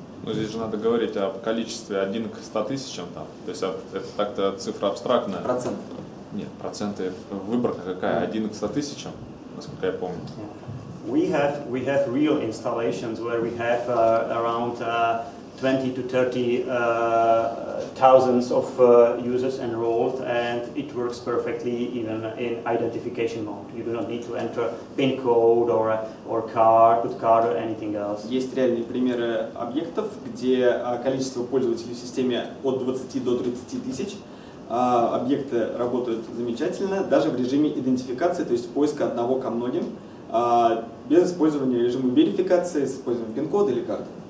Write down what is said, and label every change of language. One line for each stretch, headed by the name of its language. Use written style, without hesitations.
Russian: Ну, здесь же надо говорить о количестве 1 к 100 тысячам. Там. То есть это так-то цифра абстрактная. Процент. Нет, проценты. Выборка какая? 1 к 100 тысячам, насколько я помню.
English: We have real installations where we have around 20 to 30 thousands of users enrolled, and it works perfectly even in identification mode. You do not need to enter PIN code or card, put card or anything else.
Russian: Есть реальные примеры объектов, где количество пользователей в системе от 20 до 30 тысяч. Объекты работают замечательно, даже в режиме идентификации, то есть поиска одного ко многим, без использования режима верификации, с использованием пин-кода или карты.